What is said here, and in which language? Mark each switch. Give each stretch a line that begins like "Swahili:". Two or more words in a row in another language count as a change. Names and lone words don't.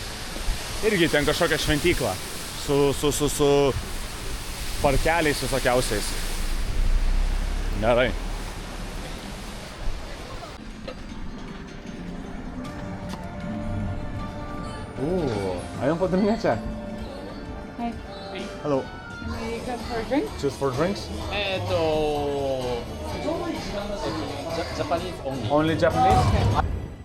Lithuanian: Irgi ten kažkokią šventyklą su parkeliais visokiausiais. Gerai. Einam padarinėti čia?
English: Hi. Hello. Can we go for a drink? Just for drinks? Japanese only. Only Japanese?